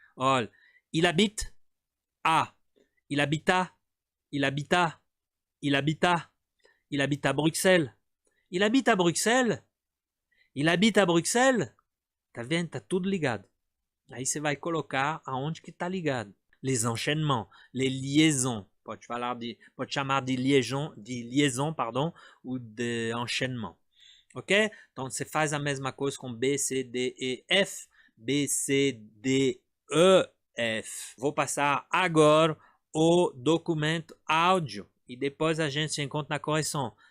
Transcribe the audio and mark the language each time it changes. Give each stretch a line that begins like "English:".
Portuguese: Olha,
French: il habite à, il habita, il habita, il habita, il habite à Bruxelles. Il habite à Bruxelles. Il habite à Bruxelles.
Portuguese: Tá vendo? Tá tudo ligado. Aí você vai colocar aonde que tá ligado.
French: Les enchaînements, les liaisons.
Portuguese: Pode chamar de liaison, pardon, ou de enchaînement. Ok? Então você faz a mesma coisa com B, C, D, E, F. B, C, D, E, F. Vou passar agora o documento áudio e depois a gente se encontra na correção.